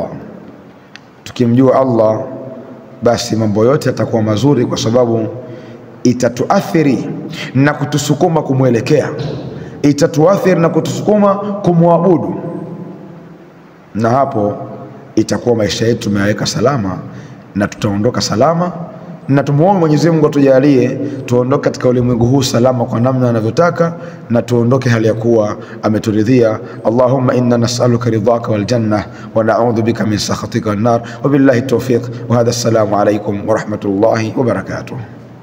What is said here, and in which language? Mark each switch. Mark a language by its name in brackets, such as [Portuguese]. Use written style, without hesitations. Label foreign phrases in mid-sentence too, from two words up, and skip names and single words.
[Swahili] Tukimjua Allah basi mambo yote yatakuwa mazuri, kwa sababu itatuathiri na kutusukuma kumwelekea, itatuathiri na kutusukuma kumwabudu, na hapo itakuwa maisha yetu tumeyaweka salama na tutaondoka salama. Na tumuombe Mwenyezi Mungu atujalie tuondoke katika ulimwengu huu salama kwa namna anavyotaka, na tuondoke hali ya kuwa ameturidhia. [Arabic] اللهم إنا نسألك رضاك والجنة ونعوذ بك من سخطك والنار. وبالله التوفيق وهذا، السلام عليكم ورحمة الله وبركاته.